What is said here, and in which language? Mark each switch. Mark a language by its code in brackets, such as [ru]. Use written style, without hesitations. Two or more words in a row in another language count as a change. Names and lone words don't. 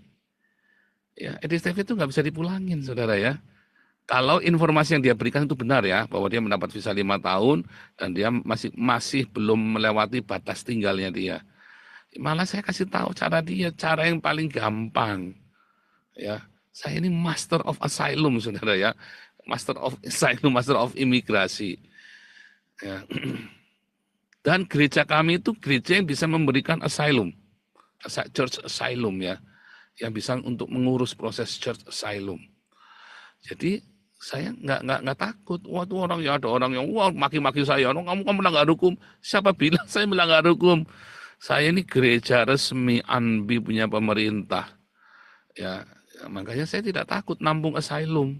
[id] Ya, Edis TV itu nggak bisa dipulangin, saudara ya. Kalau informasi yang dia berikan itu benar ya, bahwa dia mendapat visa 5 tahun dan dia masih belum melewati batas tinggalnya dia. Malah saya kasih tahu cara yang paling gampang. Ya, saya ini [en] master of asylum, [id] saudara ya, [en] master of asylum, master of imigrasi. [id] Ya. Dan gereja kami itu gereja yang bisa memberikan asylum, [en] church asylum [id] ya, yang bisa untuk mengurus proses [en] church asylum. [id] Jadi saya nggak takut. Wah, tuh ada orang yang maki-maki saya. Kamu melanggar hukum. Siapa bilang saya melanggar hukum? Saya ini gereja resmi ANBI punya pemerintah. Ya, makanya saya tidak takut nampung asylum.